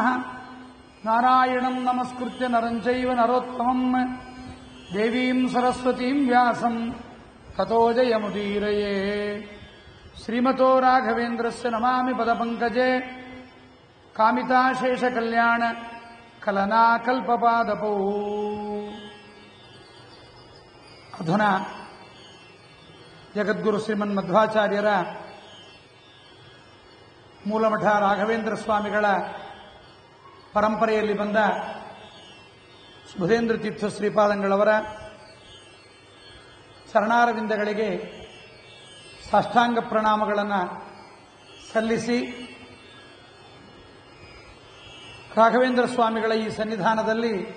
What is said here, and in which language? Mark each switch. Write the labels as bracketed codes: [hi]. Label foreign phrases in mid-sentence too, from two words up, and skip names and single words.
[sa] नारायणम् नमस्कृत्य नरम् चैव नरोत्तमम् देवीम् सरस्वतीम् व्यासम् ततो जयमुदीरये। श्रीमतो राघवेन्द्रस्य नमामि पदपङ्कजे कामिताशेषकल्याण कलनाकल्पपादपौ। अधुना जगद्गुरु [kn] ಶ್ರೀಮನ್ಮಧ್ವಾಚಾರ್ಯರ ಮೂಲಮಠ ರಾಘವೇಂದ್ರ ಸ್ವಾಮಿಗಳ ಪರಂಪರೆಯಲ್ಲಿ ಬಂದ ಸುಬುಧೇಂದ್ರ ತೀರ್ಥ ಶ್ರೀಪಾದಂಗಳವರ ಚರಣಾರವಿಂದಗಳಿಗೆ ಸಾಷ್ಟಾಂಗ ಪ್ರಣಾಮಗಳನ್ನು ಸಲ್ಲಿಸಿ ರಾಘವೇಂದ್ರ ಸ್ವಾಮಿಗಳ ಈ ಸನ್ನಿಧಾನದಲ್ಲಿ